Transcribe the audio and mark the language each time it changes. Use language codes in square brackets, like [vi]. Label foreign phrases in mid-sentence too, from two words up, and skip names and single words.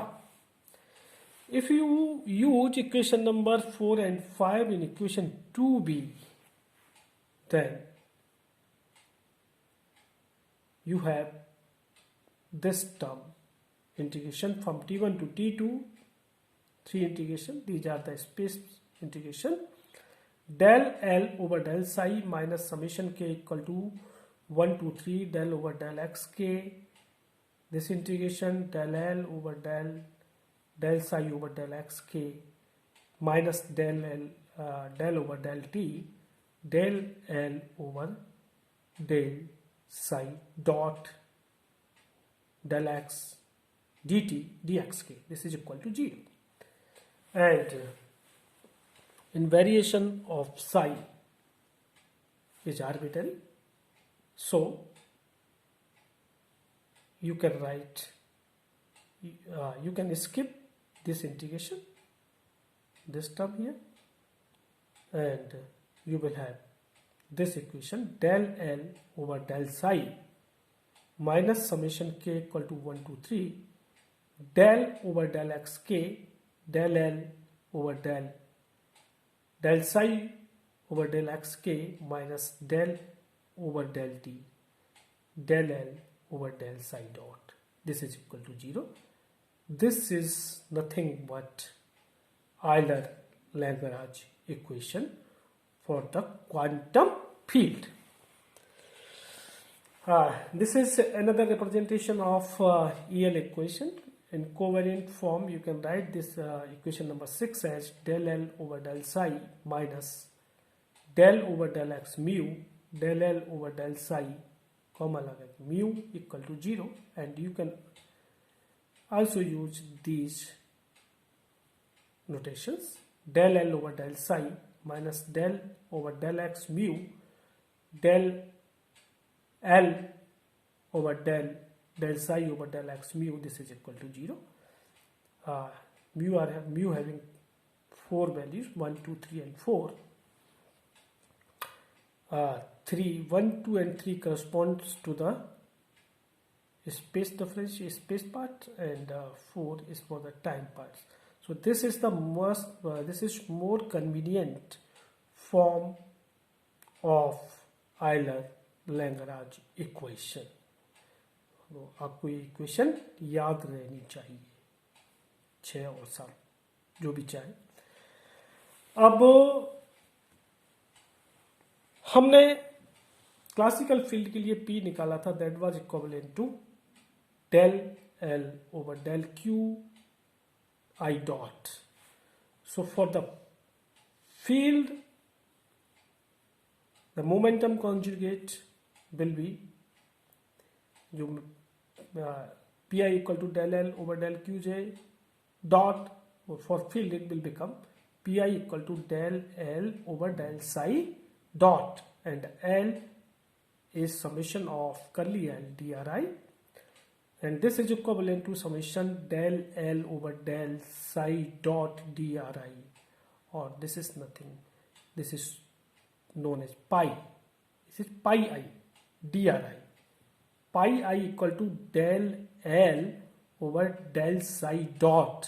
[en] If you use equation number 4 and 5 in equation 2b, then you have this term, integration from t1 to t2, 3 integration, these are the space integration, del L over del psi minus summation k equal to 1 to 3 del over del xk, this integration del L over del psi over del xk minus del over del t, del L over del psi dot del x dt dxk. This is equal to 0. And in variation of psi is arbitrary, so you can write, you can skip this integration, this term here, and you will have this equation, del L over del psi minus summation k equal to 1 to 3 del over del xk, del L over del psi over del xk minus del over del t, del L over del psi dot. This is equal to 0. This is nothing but Euler-Lagrange equation for the quantum field. This is another representation of EL equation. In covariant form, you can write this equation number 6 as del L over del psi minus del over del x mu, del L over del psi, comma mu equal to 0, and you can also use these notations, del L over del psi minus del over del x mu, del L over del psi over del x mu, this is equal to 0. Mu having 4 values, 1, 2, 3 and 4. 1, 2 and 3 corresponds to the space difference, space part, and 4 is for the time parts. So this is the this is more convenient form of Euler Lagrange equation. [hi] तो आपको ये इक्वेशन याद रहनी चाहिए, 6 और 7 जो भी चाहे। अब हमने [en] classical field [hi] के लिए P निकाला था, [en] that was equivalent to del L over del Q I dot. So for the field, the momentum conjugate will be Pi equal to del L over del Qj dot. For field it will become Pi equal to del L over del psi dot, and L is summation of curly L dri, and this is equivalent to summation del L over del psi dot dri, or this is nothing, this is known as pi, this is pi I dri, pi I equal to del L over del psi dot.